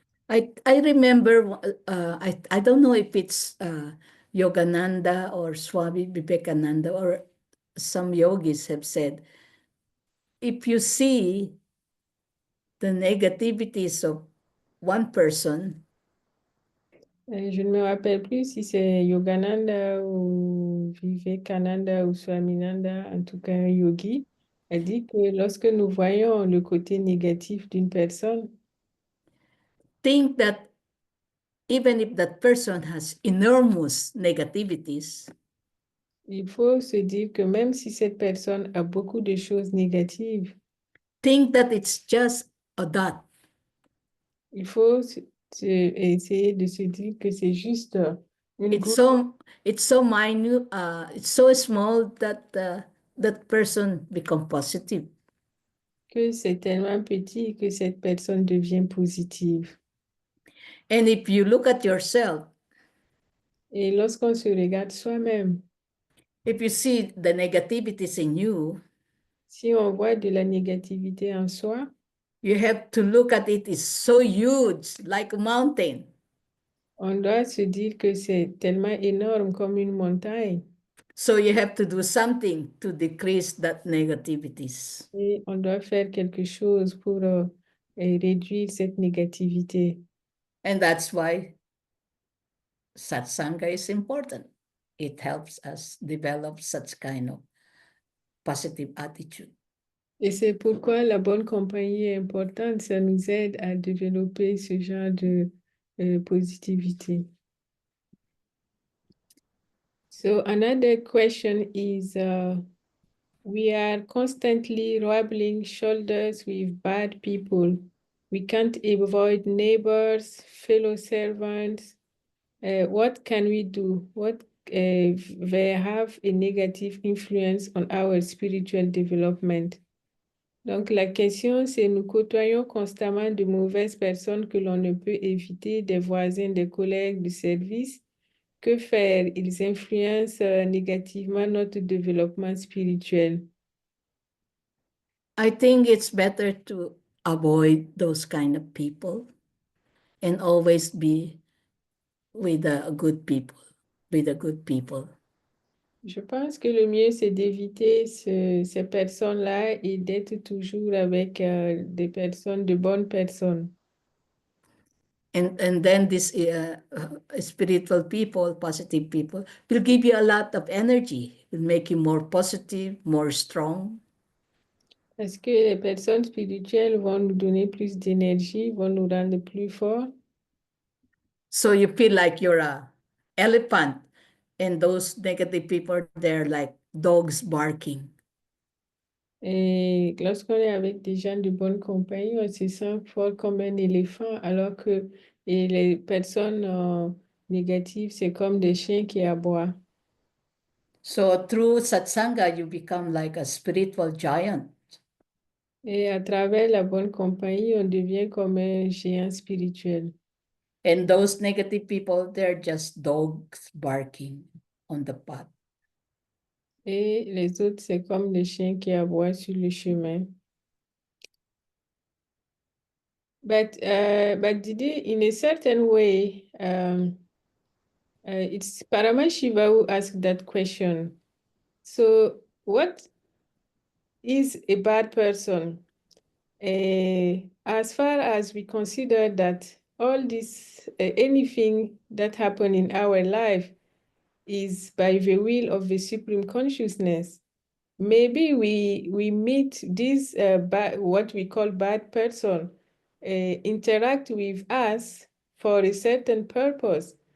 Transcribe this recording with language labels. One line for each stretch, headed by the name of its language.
English: I remember, I don't know if it's Yogananda or Swami Vivekananda or some yogis have said, if you see the negativities of one person,
French: Je ne me rappelle plus si c'est Yogananda ou Vivekananda ou Swaminanda, en tout cas un yogi, a dit que lorsque nous voyons le côté négatif d'une personne,
English: think that even if that person has enormous negativities,
French: il faut se dire que même si cette personne a beaucoup de choses négatives,
English: think that it's just a dot.
French: il faut essayer de se dire que c'est juste une
English: It's
French: goutte,
English: so it's so minute, it's so small that that person become positive.
French: que c'est tellement petit que cette personne devient positive.
English: And if you look at yourself,
French: Et lorsqu'on se regarde soi-même,
English: if you see the negativities in you,
French: si on voit de la négativité en soi,
English: you have to look at it. It's so huge, like a mountain.
French: on doit se dire que c'est tellement énorme comme une montagne
English: So you have to do something to decrease that negativities.
French: et on doit faire quelque chose pour réduire cette négativité.
English: And that's why Satsanga is important. It helps us develop such kind of positive attitude.
French: Et c'est pourquoi la bonne compagnie est importante. Ça nous aide à développer ce genre de positivité.
English: So another question is, we are constantly rubbing shoulders with bad people. We can't avoid neighbors, fellow servants. What can we do? What they have a negative influence on our spiritual development?
French: Donc la question, c'est nous côtoyons constamment de mauvaises personnes que l'on ne peut éviter, des voisins, des collègues du service. Que faire? Ils influencent négativement notre développement spirituel.
English: I think it's better to avoid those kind of people and always be with the good people, with the good people.
French: Je pense que le mieux, c'est d'éviter ces personnes-là et d'être toujours avec des personnes, de bonnes personnes.
English: And then these spiritual people, positive people, will give you a lot of energy, will make you more positive, more strong.
French: Parce que les personnes spirituelles vont nous donner plus d'énergie, vont nous rendre plus forts.
English: So you feel like you're a elephant, and those negative people, they're like dogs barking.
French: Et lorsqu'on est avec des gens de bonne compagnie, on se sent fort comme un éléphant, alors que et les personnes négatives, c'est comme des chiens qui aboient.
English: So through satsanga, you become like a spiritual giant.
French: Et à travers la bonne compagnie, on devient comme un géant spirituel.
English: And those negative people, they're just dogs barking on the path.
French: Et les autres, c'est comme des chiens qui aboient sur le chemin.
English: But Didi, in a certain way, it's Paramashiva who asked that question. So, what is a bad person? As far as we consider that all this, anything that happen in our life is by the will of the Supreme Consciousness, maybe we meet this what we call bad person, interact with us for a certain purpose.